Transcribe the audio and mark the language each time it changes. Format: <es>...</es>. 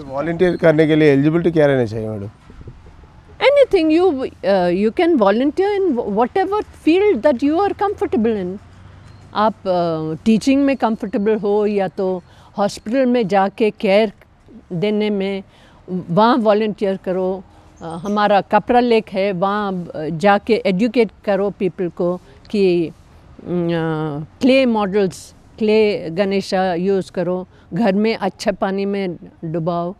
<hi>Volunteer करने के लिए एलिजिबिलिटी क्या रहना चाहिए madam?</hi> <en>Anything, you can volunteer in whatever field that you are comfortable in.</en> <hi>आप टीचिंग में कंफर्टेबल हो या तो हॉस्पिटल में जाके केयर देने में, वहाँ वॉलंटियर करो. हमारा कपड़ा लेक है, वहाँ जाके एजुकेट करो पीपल को कि clay models, clay Ganesha use करो, घर में अच्छा पानी में डुबाओ.</hi>